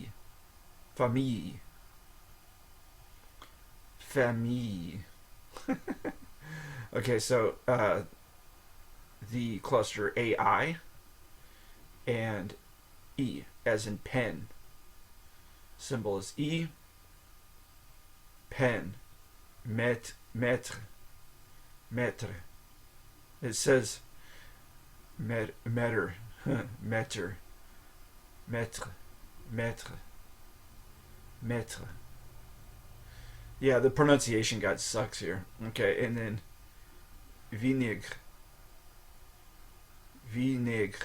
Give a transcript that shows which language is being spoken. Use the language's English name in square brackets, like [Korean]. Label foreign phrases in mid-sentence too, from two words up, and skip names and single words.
[French] Famille. Famille. [English] Okay, so the cluster AI and E, as in pen. Symbol is E. Pen. [French] Maître. Maître. [English] It says maître. [French] Maître. Maître. Maître. Maître. [English] Yeah, the pronunciation guide sucks here. Okay, and then [French] vinaigre. Vinaigre.